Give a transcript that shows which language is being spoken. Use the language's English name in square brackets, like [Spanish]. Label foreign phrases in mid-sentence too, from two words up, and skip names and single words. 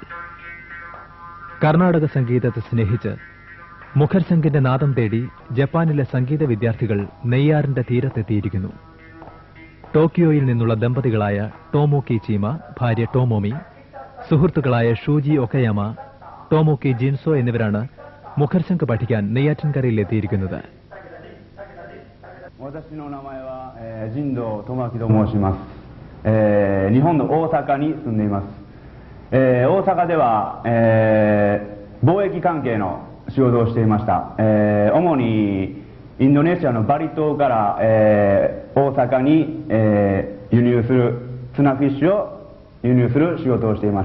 [Malayalam] കർണാടക സംഗീതത്തെ സ്നേഹിച്ച് മുഖർശങ്കിന്റെ നാദം തേടി ജപ്പാനിലെ സംഗീത വിദ്യാർത്ഥികൾ നെയ്യാറിന്റെ തീരത്തെത്തിയിരിക്കുന്നു. ടോക്കിയോയിൽ നിന്നുള്ള ദമ്പതികളായ ടോമോക്കി ചീമ, ഭാര്യ ടോമോമി, സുഹൃത്തുക്കളായ ഷൂജി ഒക്കയാമ, ടോമോക്കി ജിൻസോ എന്നിവരാണ് മുഖർശങ്ക് പഠിക്കാൻ നെയ്യാറ്റിൻകരയിൽ എത്തിയിരിക്കുന്നത്. [Japanese] 仕事をしていました。主にインドネシアのバリ島から、大阪に、輸入するツナフィッシュを輸入する仕事をしていました。